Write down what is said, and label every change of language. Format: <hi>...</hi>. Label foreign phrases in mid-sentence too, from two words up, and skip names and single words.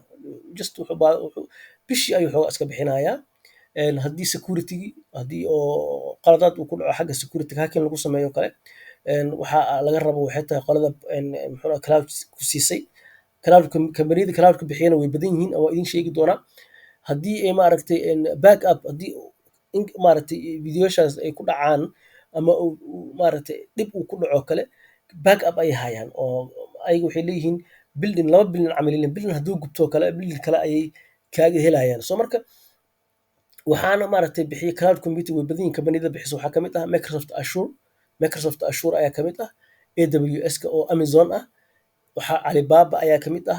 <so>Just bishii ayuu xoogaa iska bixinayaa. Haddii security-gii haddii oo qaladaad uu ku dhaco xagga security-ga hacking lagu sameeyo kale, waxaa laga rabo waxay tahay qolada muxuu ahaa cloud ku siisay. Kambaniyada cloud-ka bixiyana way badan yihiin, waa idin sheegi doonaa. Haddii ay maaragtay back-up haddii maaragtay videoyashaas ay ku dhacaan ama maaragtay dhib uu ku dhaco kale, back-up ayay hayaan oo ayaga waxay leeyihiin building 2 billion camal leeyihiin. Building hadduu gubto kale, building kale ayay kaaga helayaan. So marka waxaana maaragtay bixiya</so> <en>cloud computing</en> <so>way badan yihiin. Kambaniyada bixiso waxaa kamid ah Microsoft Azure ayaa kamid ah, AWS-ka oo Amazon ah, waxaa Alibaba ayaa kamid ah.</so>